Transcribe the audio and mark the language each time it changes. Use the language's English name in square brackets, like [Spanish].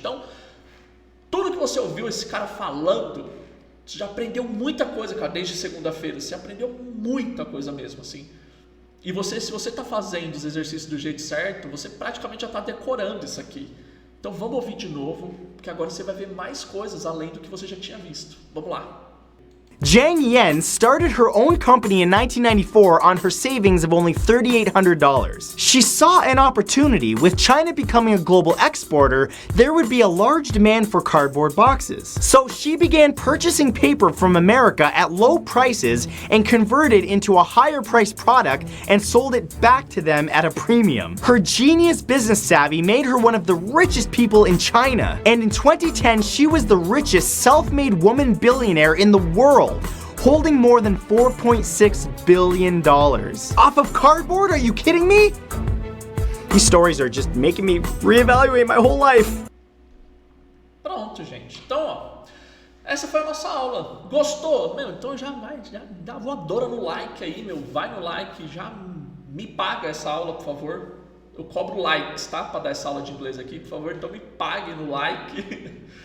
[Portuguese] Então, tudo que você ouviu esse cara falando, você já aprendeu muita coisa, cara, desde segunda-feira. Você aprendeu muita coisa mesmo, assim. E você, se você está fazendo os exercícios do jeito certo, você praticamente já está decorando isso aqui. Então vamos ouvir de novo, porque agora você vai ver mais coisas além do que você já tinha visto. Vamos lá. [English] Jiang Yan started her own company in 1994 on her savings of only $3,800. She saw an opportunity. With China becoming a global exporter, there would be a large demand for cardboard boxes. So she began purchasing paper from America at low prices and converted into a higher priced product and sold it back to them at a premium. Her genius business savvy made her one of the richest people in China. And in 2010, she was the richest self-made woman billionaire in the world, holding more than $4.6 billion. Off of cardboard? Are you kidding me? These stories are just making me reevaluate my whole life. [Portuguese] Pronto, gente. Então, ó, essa foi a nossa aula. Gostou? Meu, então já dá uma voadora no like aí, meu. Vai no like, já me paga essa aula, por favor. eu cobro likes, tá? Para dar essa aula de inglês aqui, por favor, então me pague no like.